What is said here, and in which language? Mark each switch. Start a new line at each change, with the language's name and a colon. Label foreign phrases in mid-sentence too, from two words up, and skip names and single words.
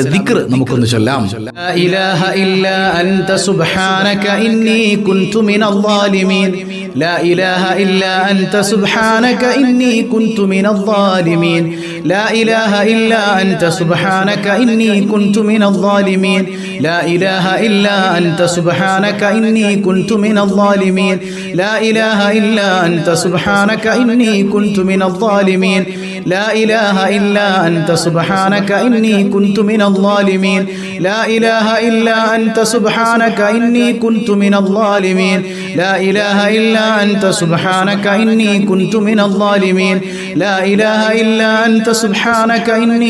Malayalam: ദിക്ർ നമുക്കൊന്ന് ചൊല്ലാം
Arabic: لا إله إلا أنت سبحانك إني كنت من الظالمين لا إله إلا أنت سبحانك إني كنت من الظالمين لا إله إلا أنت سبحانك إني كنت من الظالمين لا إله إلا أنت سبحانك إني كنت من الظالمين لا إله إلا أنت سبحانك إني كنت من الظالمين لا إله إلا أنت سبحانك إني كنت من الظالمين لا إله إلا أنت سبحانك إني كنت من الظالمين لا إله إلا أنت سبحانك إني كنت من الظالمين لا إله إلا أنت سبحانك إني